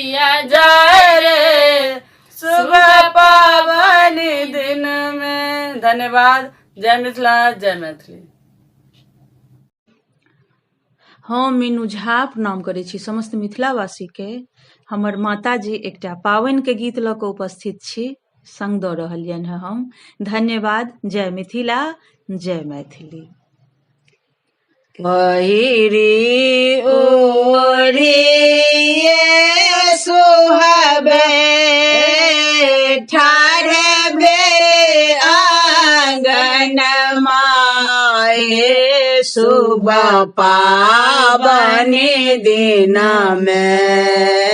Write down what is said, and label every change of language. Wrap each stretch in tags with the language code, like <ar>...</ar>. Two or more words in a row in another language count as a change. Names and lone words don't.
<mai>जाए रे सुबह पावन दिन में। धन्यवाद। जय मिथिला, जय मैथिली। हम मीनू झा प्रणाम करै छी समस्त मिथिलावासी के। हमर माताजी एकटा पावनि के गीत लऽ कऽ उपस्थित छी, संग दऽ रहलियनि हैं हम। धन्यवाद। जय मिथिला, जय मैथिली। पहिरी ओढ़ी सुहावे ठाढ़े भेले आंगन माए सुबह पावन दिन में।</mai>